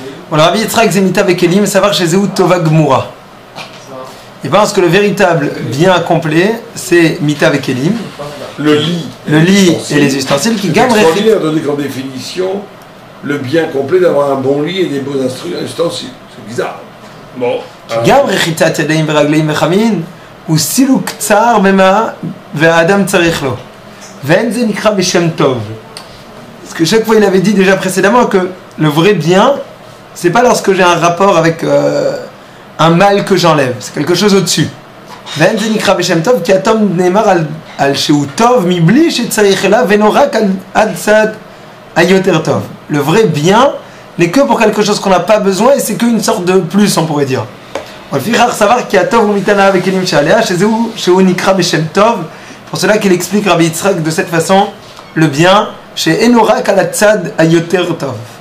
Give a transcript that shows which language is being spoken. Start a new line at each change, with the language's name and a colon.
French: Bon, le Rabbi Yitzhak Zemita Vekelim, savoir chez
Hebrew: Zéhout Tova Gmura.
French: Il pense que le véritable bien complet, c'est
Hebrew: Mita Vekelim.
French: Le lit et les ustensiles qui gagnent. C'est extraordinaire de donner comme définition le bien complet d'avoir un bon lit et des beaux ustensiles. C'est bizarre. Bon.
Hebrew: גם רחיצת ידיים ורגליים וחמין הוא סילוק קצר במה והאדם צריך לו ואין זה נקרא בשם טוב.
French: Parce que chaque fois il avait dit déjà précédemment que le vrai bien c'est pas lorsque j'ai un rapport avec un mal que j'enlève, c'est quelque chose au-dessus.
Hebrew: ואין זה נקרא בשם טוב כי הטוב נאמר על שהוא טוב מבלי שצריך אליו ואינו רק עד צד היותר טוב.
French: Le vrai bien n'est que pour quelque chose qu'on n'a pas besoin et c'est qu'une sorte de plus, on pourrait dire. Pour cela qu'il explique Rabbi Yitzhak de cette façon le bien chez Enorak à la
Hebrew: tzad ayoter tov.